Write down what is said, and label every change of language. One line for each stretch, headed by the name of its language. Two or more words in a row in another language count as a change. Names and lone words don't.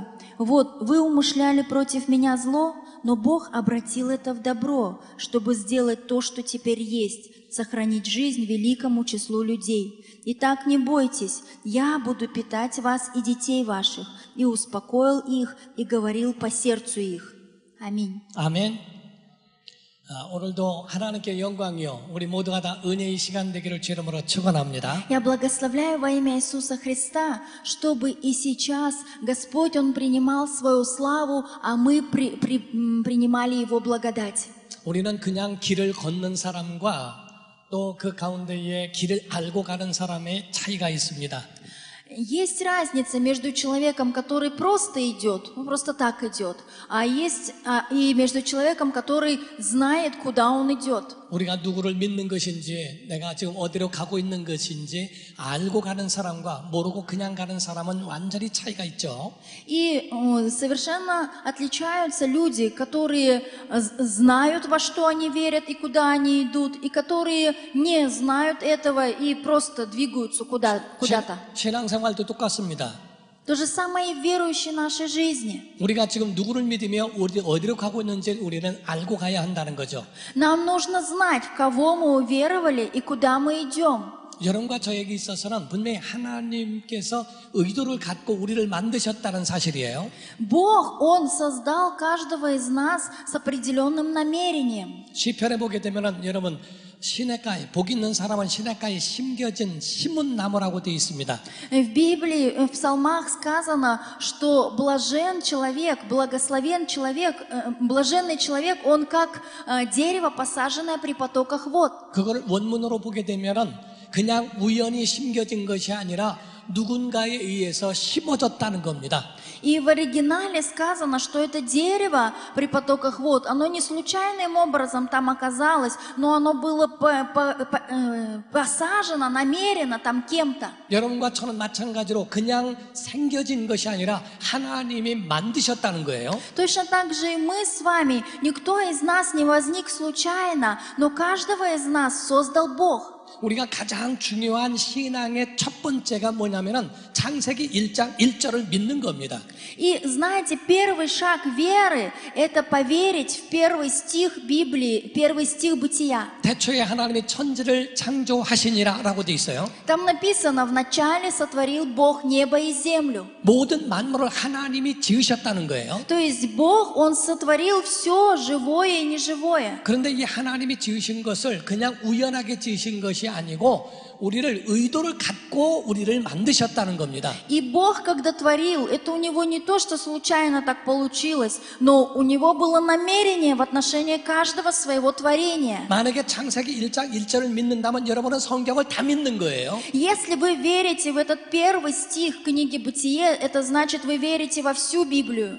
Russian: Вот, вы умышляли против меня зло, но Бог обратил это в добро, чтобы сделать то, что теперь есть, сохранить жизнь великому числу людей. Итак, не бойтесь, я буду питать вас и детей ваших». И успокоил их, и говорил по сердцу их. Аминь.
Korean: 아멘. 오늘도 하나님께 영광이요, 우리 모두가 다 은혜의 시간 되기를 주 이름으로 축원합니다.
Russian: Я благословляю во имя Иисуса Христа, чтобы и сейчас Господь, Он принимал свою славу, а мы принимали Его благодать.
Korean: 우리는 그냥 길을 걷는 사람과 또 그 가운데에 길을 알고 가는 사람의 차이가 있습니다.
Russian: Есть разница между человеком, который просто идет, просто так идет, и между человеком, который знает, куда он идет.
Korean: 우리가 누구를 믿는 것인지, 내가 지금 어디로 가고 있는 것인지 알고 가는 사람과 모르고 그냥 가는 사람은 완전히 차이가 있죠.
Russian: И совершенно отличаются люди, которые знают, во что они верят и куда они идут, и которые не знают этого и просто двигаются куда-то.
Korean: 신앙생활도 똑같습니다.
Russian: То же самое и в верующей нашей жизни.
Korean: 우리가 지금 누구를 믿으며 어디로 가고 있는지 우리는 알고 가야 한다는 거죠.
Russian: Нам нужно знать, в кого мы уверовали и куда мы идем.
Korean: 여러분과 저에게 있어서는 분명히 하나님께서 의도를 갖고 우리를 만드셨다는 사실이에요.
Russian: Бог, Он создал каждого из нас с определенным намерением.
Korean: 시편에 보게 되면은 여러분, 시냇가에, 복 있는 사람은 시냇가에 심겨진 신문나무라고 되어 있습니다.
Russian: В Библии, в Псалмах сказано, что блажен человек, благословен человек, блаженный человек, он как дерево, посаженное при потоках вод.
Korean: 그걸 원문으로 보게 되면은 그냥 우연히 심겨진 것이 아니라 누군가에 의해서 심어졌다는 겁니다.
Russian: И в оригинале сказано, что это дерево при потоках вод, оно не случайным образом там оказалось, но оно было посажено намеренно там кем-то.
Korean: 여러분과 저는 마찬가지로 그냥 생겨진 것이 아니라 하나님이 만드셨다는 거예요.
Russian: Точно так же и мы с вами. Никто из нас не возник случайно, но каждого из нас создал Бог.
Korean: 우리가 가장 중요한 신앙의 첫 번째가 뭐냐면은 창세기 1장 1절을 믿는 겁니다.
Russian: И знаете, первый шаг веры – это поверить в первый стих Библии, первый стих Бытия.
Korean: 태초에 하나님이 천지를 창조하시니라라고 돼 있어요.
Russian: Там написано: вначале сотворил Бог небо и землю.
Korean: 모든 만물을 하나님이 지으셨다는 거예요.
Russian: То есть Бог, Он сотворил все живое и неживое.
Korean: 그런데 이 하나님이 지으신 것을 그냥 우연하게 지으신 것이 아니고 우리를 의도를 갖고 우리를 만드셨다는 겁니다.
Russian: И Бог, когда творил, это у Него не то, что случайно так получилось, но у Него было намерение в отношении каждого своего творения.
Korean: 만약에 창세기 1장 1절을 믿는다면 여러분은 성경을 다 믿는 거예요.
Russian: Если вы верите в этот первый стих книги Бытие, это значит, вы верите во всю Библию.